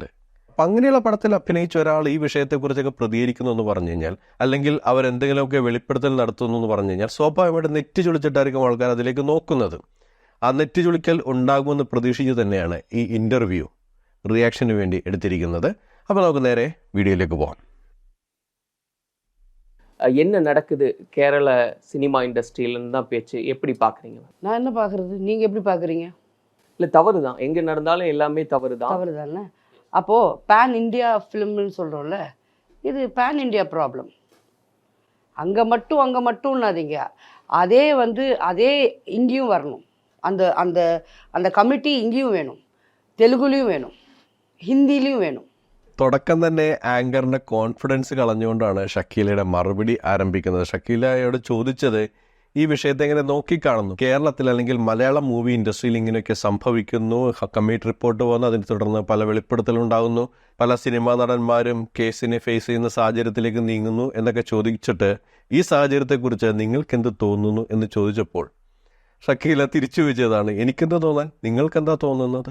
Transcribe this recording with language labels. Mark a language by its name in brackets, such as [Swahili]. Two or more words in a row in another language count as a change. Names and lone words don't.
[Malayalam] അപ്പം അങ്ങനെയുള്ള പടത്തിൽ അഭിനയിച്ച ഒരാൾ ഈ വിഷയത്തെക്കുറിച്ചൊക്കെ പ്രതികരിക്കുന്നു എന്ന് പറഞ്ഞു കഴിഞ്ഞാൽ, അല്ലെങ്കിൽ അവരെന്തെങ്കിലുമൊക്കെ വെളിപ്പെടുത്തൽ നടത്തുന്നു എന്ന് പറഞ്ഞു കഴിഞ്ഞാൽ, സ്വാഭാവികമായിട്ട് നെറ്റ് ചുളിച്ചിട്ടായിരിക്കും ആൾക്കാർ അതിലേക്ക് നോക്കുന്നത്. ആ നെറ്റ് ചുളിക്കൽ ഉണ്ടാകുമെന്ന് പ്രതീക്ഷിച്ച് തന്നെയാണ് ഈ ഇൻ്റർവ്യൂ റിയാക്ഷന് വേണ്ടി എടുത്തിരിക്കുന്നത്. അപ്പോൾ നമുക്ക് നേരെ വീഡിയോയിലേക്ക് പോകാം. [Tamil] என்ன நடக்குது கேரள சினிமா இண்டஸ்ட்ரியிலன்னு தான் பேச்சு. எப்படி பார்க்குறீங்க? நான் என்ன பார்க்குறது, நீங்கள் எப்படி பார்க்குறீங்க? இல்லை, தவறு தான், எங்கே நடந்தாலும் எல்லாமே தவறு தான். தவறு தானே. அப்போது [English] pan India [Tamil] ஃபிலிம்னு சொல்கிறோம்ல, இது [English] pan India problem. [Tamil] அங்கே மட்டும்னாதீங்க, அதே இங்கேயும் வரணும். அந்த அந்த அந்த கமிட்டி இங்கேயும் வேணும், தெலுங்குலேயும் வேணும், [Malayalam] ഹിന്ദിയിലും വേണം. തുടക്കം തന്നെ ആങ്കറിൻ്റെ കോൺഫിഡൻസ് കളഞ്ഞുകൊണ്ടാണ് ഷക്കീലയുടെ മറുപടി ആരംഭിക്കുന്നത്. ഷക്കീലയോട് ചോദിച്ചത് ഈ വിഷയത്തെ എങ്ങനെ നോക്കിക്കാണുന്നു, കേരളത്തിൽ അല്ലെങ്കിൽ മലയാളം മൂവി ഇൻഡസ്ട്രിയിൽ ഇങ്ങനെയൊക്കെ സംഭവിക്കുന്നു, [English] committee report [Malayalam] പോകുന്നു, അതിനെ തുടർന്ന് പല വെളിപ്പെടുത്തലുണ്ടാകുന്നു, പല സിനിമാ നടന്മാരും കേസിനെ ഫേസ് ചെയ്യുന്ന സാഹചര്യത്തിലേക്ക് നീങ്ങുന്നു എന്നൊക്കെ ചോദിച്ചിട്ട് ഈ സാഹചര്യത്തെക്കുറിച്ച് നിങ്ങൾക്കെന്ത് തോന്നുന്നു എന്ന് ചോദിച്ചപ്പോൾ ഷക്കീല തിരിച്ചു വെച്ചതാണ്, എനിക്കെന്താ തോന്നാൻ, നിങ്ങൾക്കെന്താ തോന്നുന്നത്?